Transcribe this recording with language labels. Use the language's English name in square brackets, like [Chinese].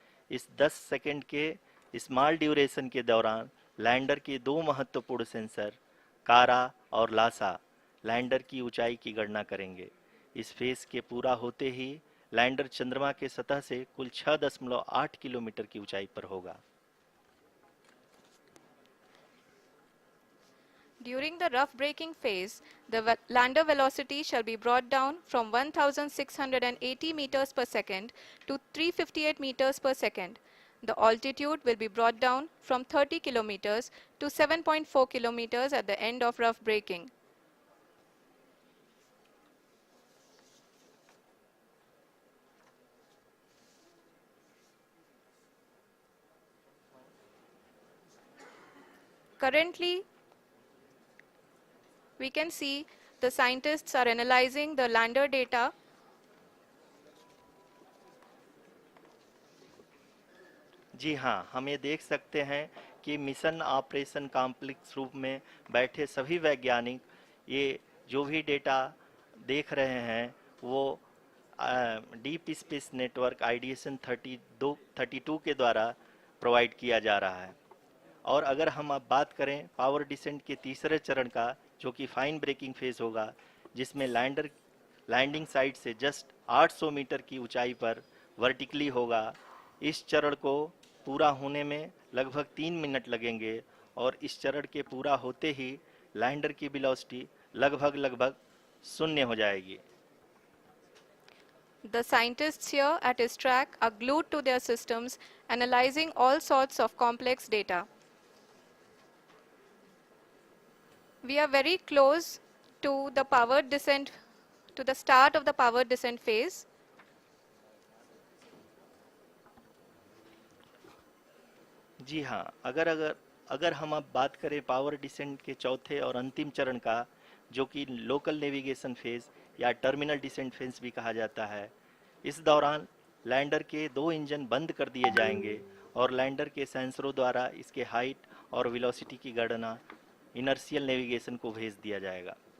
[Hindi] इस 10 सेकंड के small duration के दौरान लैंडर के दो महत्वपूर्ण सेंसर, कारा और लासा, लैंडर की ऊंचाई की गणना करेंगे। इस फेज के पूरा होते ही लैंडर चंद्रमा के सतह से कुल 6.8 किलोमीटर की ऊंचाई पर होगा। [English] During the rough braking phase, the lander velocity shall be brought down from 1680 meters per second to 358 meters per second. The altitude will be brought down from 30 kilometers to 7.4 kilometers at the end of rough braking. Currently, we can see the scientists are analyzing the lander data. [Hindi] जी हाँ, हम ये देख सकते हैं कि mission operation complex रूप में बैठे सभी वैज्ञानिक ये जो भी डेटा देख रहे हैं वो डीप स्पेस नेटवर्क आईडीएसएन 32 के द्वारा प्रोवाइड किया जा रहा है। और अगर हम अब बात करें पावर डिसेंट के तीसरे चरण का, जो कि फाइन ब्रेकिंग फेज होगा, जिसमें लैंडिंग साइट से जस्ट 800 मीटर की ऊंचाई पर वर्टिकली होगा। इस चरण को पूरा होने में लगभग 3 मिनट लगेंगे और इस चरण के पूरा होते ही लैंडर की वेलोसिटी लगभग शून्य हो जाएगी। [English] The scientists here at his track are glued to their systems, analyzing all sorts of complex data. We are very close to the powered descent, to the start of the powered descent phase. [Hindi] जी हाँ, अगर हम अब बात करें power descent के चौथे और अंतिम चरण का, जो कि लोकल नेविगेशन फेज या टर्मिनल डिसेंट फेज भी कहा जाता है, इस दौरान लैंडर के दो इंजन बंद कर दिए जाएंगे और लैंडर के सेंसरों द्वारा इसके हाइट और वेलोसिटी की गणना इनर्शियल नेविगेशन को भेज दिया जाएगा।